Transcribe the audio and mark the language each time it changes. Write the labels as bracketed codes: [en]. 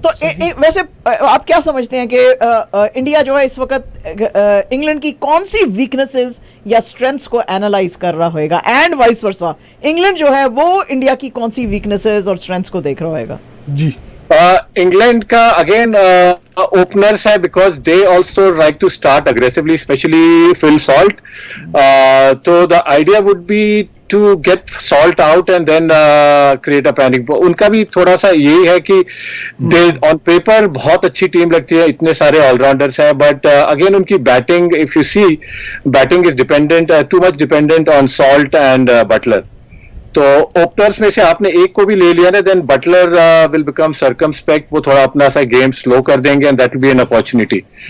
[hi] तो वैसे आप क्या समझते हैं कि इंडिया जो है इस वक्त इंग्लैंड की कौन सी वीकनेसेस या स्ट्रेंथ्स को एनालाइज कर रहा होगा, एंड वाइस वर्सा इंग्लैंड जो है वो इंडिया की कौन सी वीकनेसेस और स्ट्रेंथ्स को देख रहा होगा? जी [en] England का again openers है, because they also like to start aggressively, specially Phil Salt. [hi] तो [en] The idea would be to get Salt out and then create a panic. [hi] उनका भी थोड़ा सा यही है कि ऑन पेपर बहुत अच्छी टीम लगती है, इतने सारे ऑलराउंडर्स हैं, [en] but again [hi] उनकी batting, [en] If you see, batting is dependent, too much dependent on Salt and Buttler. [hi] तो ओपनर्स में से आपने एक को भी ले लिया ना, [en] then Buttler will become circumspect, [hi] वो थोड़ा अपना सा गेम स्लो कर देंगे [en] And that will be an opportunity.